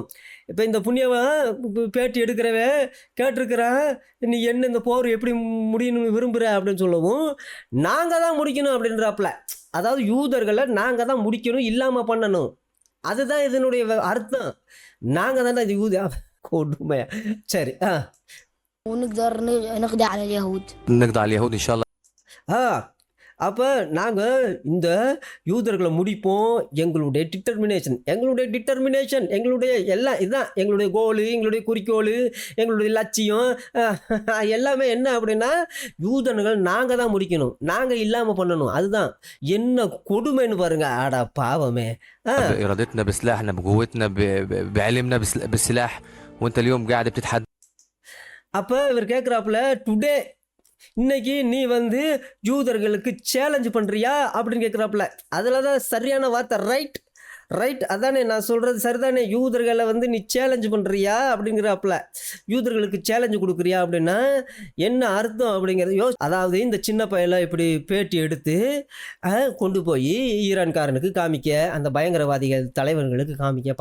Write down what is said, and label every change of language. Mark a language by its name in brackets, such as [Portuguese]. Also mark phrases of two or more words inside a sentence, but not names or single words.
[Tamil] இப்போ இந்த புண்ணியவன் பேட்டி எடுக்கிறவன் கேட்டிருக்கிறான், நீ என்ன இந்த போர் எப்படி முடியணும்னு விரும்புகிற அப்படின்னு சொல்லவும், நாங்கள் தான் முடிக்கணும் அப்படின்றாப்புல. அதாவது யூதர்களை நாங்கள் தான் முடிக்கணும், இல்லாமல் பண்ணணும். அதுதான் இதனுடைய அர்த்தம். நாங்கள் தானே இது கொடுமை. சரி. [Arabic] ونقدر نقضي على اليهود. نقضي على اليهود ان شاء الله. [Tamil] அப்போ நாங்கள் இந்த யூதர்களை முடிப்போம். எங்களுடைய எல்லாம் இதுதான் எங்களுடைய கோலு, எங்களுடைய குறிக்கோள், எங்களுடைய லட்சியம். எல்லாமே என்ன அப்படின்னா யூதர்கள் நாங்கள் தான் முடிக்கணும், நாங்கள் இல்லாமல் பண்ணணும். அதுதான் என்ன கொடுமைன்னு பாருங்க. ஆடா பாவமே. [Arabic] بإرادتنا بسلاحنا بقوتنا بعلمنا بالسلاح وانت اليوم قاعد بتتحدى. [Tamil] அப்போ இவர் கேட்குறாப்புல, டுடே இன்னைக்கு நீ வந்து யூதர்களுக்கு சேலஞ்ச் பண்ணுறியா அப்படின்னு கேட்குறாப்புல. அதில் தான் சரியான வார்த்தை, [English] right right. [Tamil] அதானே நான் சொல்கிறது சரிதானே. யூதர்களை வந்து நீ சேலஞ்ச் பண்ணுறியா அப்படிங்கிறாப்புல. யூதர்களுக்கு சேலஞ்சு கொடுக்குறியா அப்படின்னா என்ன அர்த்தம் அப்படிங்கிறது அதாவது இந்த சின்ன பையலை இப்படி பேட்டி எடுத்து கொண்டு போய் ஈரான்காரனுக்கு காமிக்க, அந்த பயங்கரவாதிகள் தலைவர்களுக்கு காமிக்க.